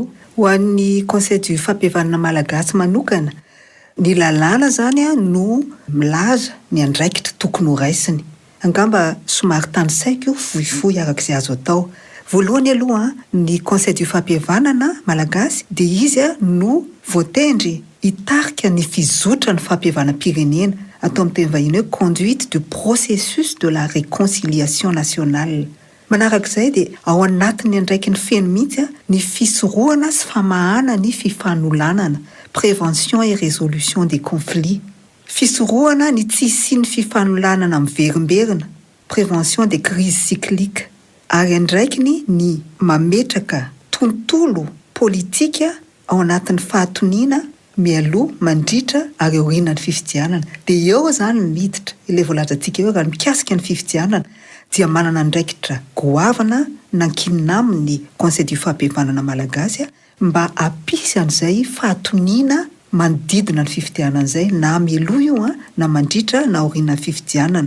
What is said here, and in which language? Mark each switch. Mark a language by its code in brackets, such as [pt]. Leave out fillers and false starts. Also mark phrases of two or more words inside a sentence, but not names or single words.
[mg] Ho an'ny Conseil du Fampihavanana Malagasy manokana, ny lalàna zany no milaza ny andraikitra tokony ho raisiny. Angamba somary tany saiko fohifohy arak'izay azo atao. Voalohany aloha ny Conseil du Fampihavanana Malagasy dia izy no voatendry hitarika ny fizotra ny fampihavanam-pirenena atao amin'ny teny vahiny hoe [fr] conduite du processus de la réconciliation nationale. [mg] Manarak'izay dia ao anatin'ny andraiky ny feno mihitsy ny fisorohana sy famahana ny fifanolanana, [fr] prévention et résolution des conflits. [mg] Fisorohana ny tsy hisian'ny fifanolanana miverimberina, [fr] prévention des crises cycliques. [mg] Ary andraikiny ny mametraka tontolo politika ao anatin'ny fahatoniana mialoha mandritra ary aoriana ny fifidianana. Dia eo zany ny miditra ilay voalazantsika eo raha mikasika ny fifidianana dia manana andraikitra goavana nankinina amin'ny Conseil du Fampihavanana Malagasy mba apisy an'izay fahatoniana manodidina ny fifidianana izay na mialoha io na mandritra na aoriana ny fifidianana.